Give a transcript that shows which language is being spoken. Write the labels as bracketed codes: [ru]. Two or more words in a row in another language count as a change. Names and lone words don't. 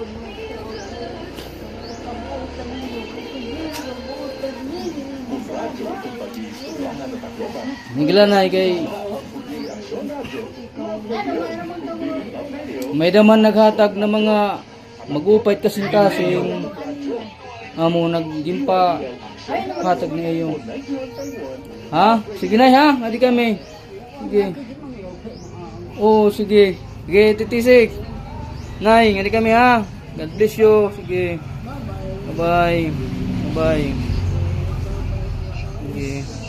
[war] Nigla na kay may daman naghatag na mga mag-upait kasing-kasing amo naggimpa hatag niya yung ha? Sige na ha? Adi kami. Sige. Oh, sige. Sige, titisik. Nay, adi kami ha? [en] God bless you. Sige. Bye-bye. [war] Bye-bye. Sige.